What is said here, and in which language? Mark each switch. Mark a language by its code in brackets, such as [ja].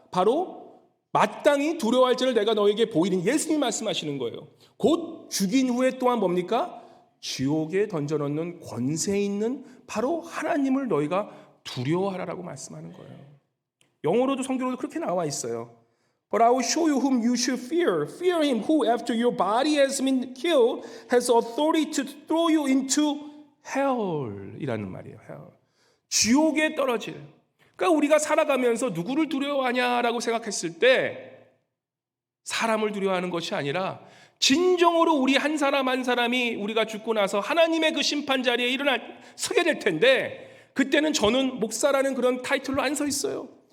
[ko] 바로 마땅히 두려워할 자를 내가 너에게 보이는 예수님이 말씀하시는 거예요. 곧 죽인 후에 또한 뭡니까? 지옥에 던져넣는 권세 있는 바로 하나님을 너희가 두려워하라라고 말씀하는 거예요. 영어로도 성경으로도 그렇게 나와 있어요. [en] But I will show you whom you should fear. Fear him who after your body has been killed has authority to throw you into hell [ko] 이라는 말이에요. hell. 지옥에 떨어질. 그러니까 우리가 살아가면서 누구를 두려워하냐라고 생각했을 때 사람을 두려워하는 것이 아니라 진정으로 우리 한 사람 한 사람이 우리가 죽고 나서 하나님의 그 심판 자리에 서게 될 텐데 그때는 저는 목사라는 그런 타이틀로 안 서 있어요.